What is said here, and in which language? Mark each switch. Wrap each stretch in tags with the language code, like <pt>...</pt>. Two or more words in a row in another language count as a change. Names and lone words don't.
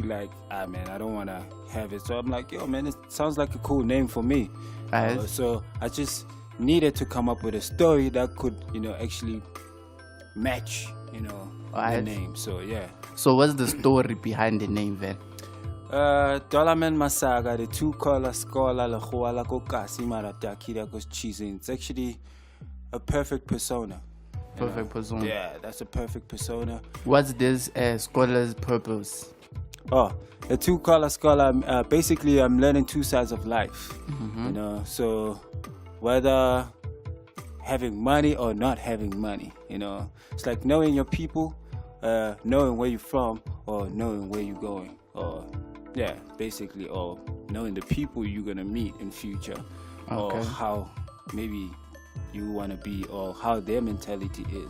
<en>Like, man, I don't want to have it. So I'm like, man, it sounds like a cool name for me. So I just needed to come up with a story that could, actually match, the name. So, yeah. So what's the story behind the name then? Dollarman Masaka, the two color scholar, la kokasi marataki goes cheesing. It's actually a perfect persona. Perfect persona. Yeah, that's a perfect persona. What's this scholar's purpose? Oh, the two color scholar, basically I'm learning two sides of life. So whether having money or not having money, it's like knowing your people, knowing where you're from, or knowing where you're going, or basically, or knowing the people you're gonna meet in future, or how maybe you want to be or how their mentality is.</en>